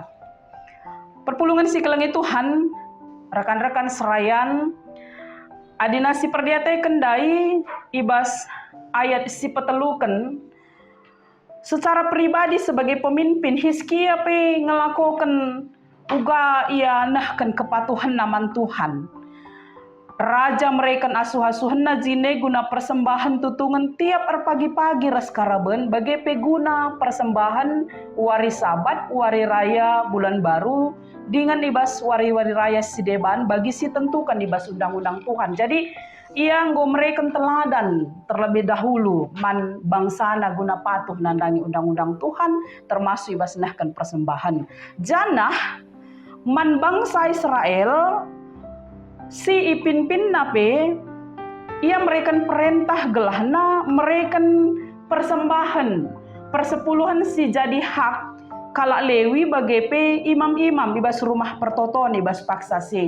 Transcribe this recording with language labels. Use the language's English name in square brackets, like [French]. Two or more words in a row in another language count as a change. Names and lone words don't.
[Batak Karo] Perpulungan si kelengi Tuhan, rekan-rekan serayan, adina si perdiate kendai ibas ayat si petelukan [Indonesian] secara pribadi sebagai pemimpin [Batak Karo] Hizkia pe ngelakukan uga ia nahkan kepatuhan naman Tuhan. Raja mereka asuh-asuhan na jine guna persembahan tutungan tiap pagi-pagi ras karaben bagi pe guna persembahan wari sabat, wari raya bulan baru dengan ibas wari-wari raya sideban bagi si tentukan ibas undang-undang Tuhan. Jadi ia nggo mereka teladan [Indonesian] terlebih dahulu [Batak Karo] man bangsana guna patuh nandangi undang-undang Tuhan termasuk ibas nahkan persembahan. Janah man bangsa Israel si ipin-pin nape ia mereka perintah gelahna mereka persembahan persepuluhan si jadi hak kala Lewi bagi pe imam-imam ibas rumah pertoton ibas paksa si.